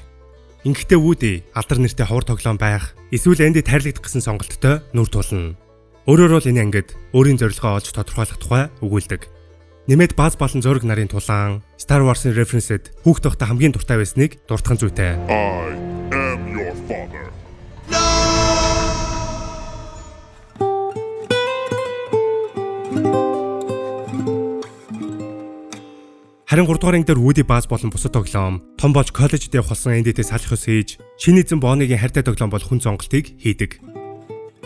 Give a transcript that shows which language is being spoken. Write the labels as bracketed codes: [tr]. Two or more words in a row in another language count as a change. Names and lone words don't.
[mn] Ингэхдээ Woody алдар нэртэй ховор тоглоом байх, эсвэл Andy тайрлагдах гэсэн сонголттой нүр тулна. Өөрөөр бол энэ ангид өөрийн зорилгоо олж тодорхойлох тухай өгүүлдэг. Нэмээд Buzz болон зураг нарын тулаан, Star Wars-ын референсэд хүүхд байхдаа хамгийн дуртай байсныг дуртхан зүйтэй. [en] I am your father. [mn] Харин 3 дугаар анги дээр Woody Buzz болон бусад тоглоом том болж коллежид явах болсон Эндэтэй салах ёс хийж, шинэ эзэн Bonnie-гийн хайртай тоглоом бол хүн сонголтыг хийдэг.